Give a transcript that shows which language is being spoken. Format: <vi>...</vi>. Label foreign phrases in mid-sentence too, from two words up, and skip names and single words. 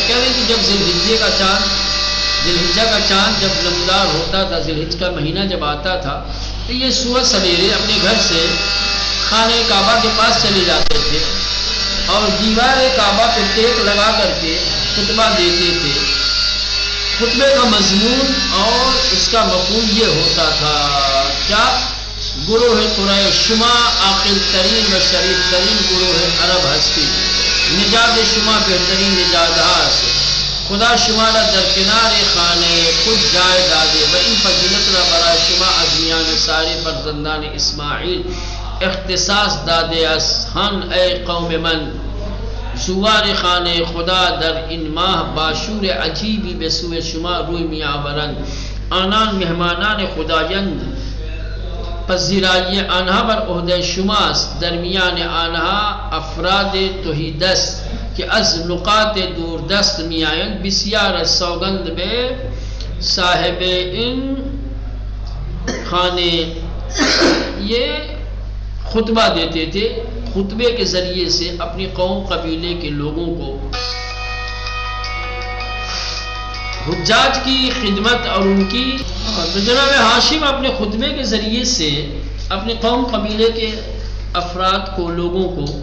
<ur>کہہ رہے ہیں کہ جب ذی الحجہ کا چاند جب نمودار ہوتا تھا، ذی الحجہ کا مہینہ جب آتا تھا تو یہ صبح سویرے اپنے گھر سے خانہ کعبہ کے پاس چلے جاتے تھے اور دیوار کعبہ پہ ٹیک لگا کر کے خطبہ دیتے تھے۔ خطبے کا مضمون اور اس کا مفہوم یہ ہوتا تھا کیا؟</ur> <fa>گروہ قریش شما عاقل ترین و شریف ترین گروہ عرب ہستی، نجات شما بہترین نجات ہاست، خدا شما را در کنار خانے خود جائے دادے و این فضیلت را برای شما از میان سارے فرزندان اسماعیل اختصاص دادے اس ہن اے قوم من، زوار خانه خدا در این ماه باشور عجیبی به سوی شما روی می آورند. آنان مهمانان خدایند، پذیرایی آنها بر عهده شماست. در میان آنها افراد تهیدست که از نقاط دوردست می آیند. بسیار سوگند به صاحب این خانه.</fa> <ur>یہ خطبہ دیتے تھے، خطبے کے ذریعے سے اپنی قوم قبیلے کے لوگوں کو حجاج کی خدمت اور ان کی جناب ہاشم اپنے خطبے کے ذریعے سے اپنے قوم قبیلے کے افراد کو، لوگوں کو</ur>